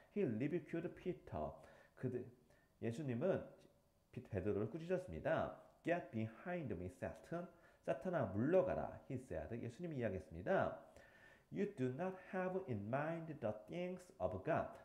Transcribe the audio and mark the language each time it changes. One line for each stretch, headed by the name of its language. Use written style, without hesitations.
English: He rebuked Peter.
Korean: 예수님은 베드로를 꾸짖었습니다.
English: Get behind me, Satan.
Korean: 사탄아 물러가라.
English: He said.
Korean: 예수님이 이야기했습니다.
English: You do not have in mind the things of God.